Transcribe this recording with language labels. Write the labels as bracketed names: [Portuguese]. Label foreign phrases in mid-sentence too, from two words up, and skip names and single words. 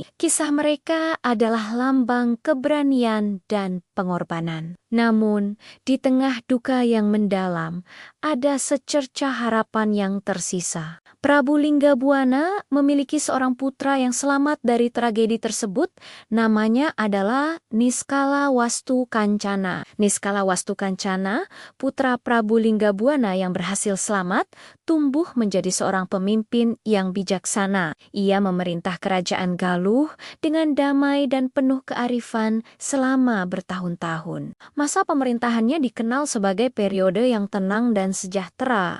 [Indonesian] Kisah mereka adalah lambang keberanian dan pengorbanan. Namun, di tengah duka yang mendalam, ada secercah harapan yang tersisa. Prabu Linggabuana memiliki seorang putra yang selamat dari tragedi tersebut. Namanya adalah Niskala Wastu Kancana. Niskala Wastu Kancana, putra Prabu Linggabuana yang berhasil selamat, tumbuh menjadi seorang pemimpin yang bijaksana. Ia memerintah kerajaan Galuh dengan damai dan penuh kearifan selama bertahun-tahun. Masa pemerintahannya dikenal sebagai periode yang tenang dan sejahtera.